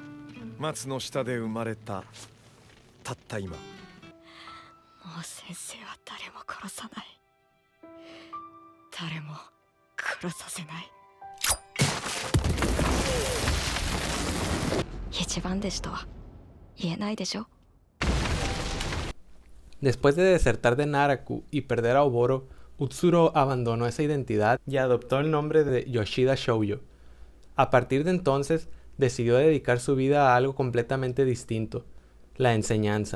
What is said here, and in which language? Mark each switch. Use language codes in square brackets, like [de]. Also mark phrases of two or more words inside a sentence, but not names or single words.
[ja] 松の下で生まれた、たった今。もう先生は誰も殺さない、誰も殺させない。一番弟子とは言えないでしょ。 [es] Después de desertar de Naraku y perder a Oboro, Utsuro abandonó esa identidad y adoptó el nombre de Yoshida Shoujo. A partir de entonces, decidió dedicar su vida a algo completamente distinto, la enseñanza.